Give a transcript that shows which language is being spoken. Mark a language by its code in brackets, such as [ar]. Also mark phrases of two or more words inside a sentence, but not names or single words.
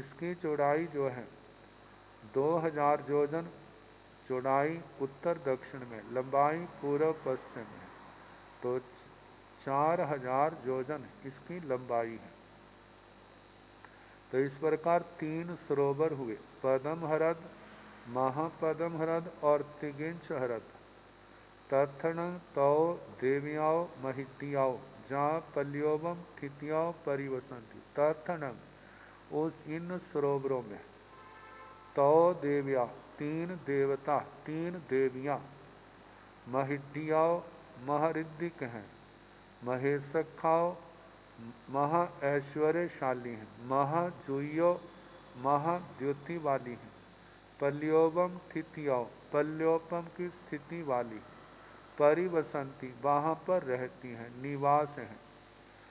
[hi] इसकी चौड़ाई जो है 2000 योजन, चौड़ाई उत्तर दक्षिण में, लंबाई पूर्व पश्चिम में, तो 4000 योजन इसकी लंबाई है। तो इस प्रकार 3 सरोवर हुए, पदम हरद, महापदम हरद और तिगिंछ हरद। [pra] तथण तो देव्याओ महिटियाओ जहाँ पल्योवम थितियाओ परिवसंती। [hi] तथण उस इन सरोवरों में, तो देव्या 3 देवता 3 देवियाँ, महिटियाओ महरिद्धिक हैं, महेशखाओ महा ऐश्वर्यशाली हैं, महाजूयो महाद्युति वाली हैं, [pra] पल्योवम थितियाओ [hi] पल्योपम की स्थिति वाली, परिवसंती वहाँ पर रहती हैं, निवास हैं।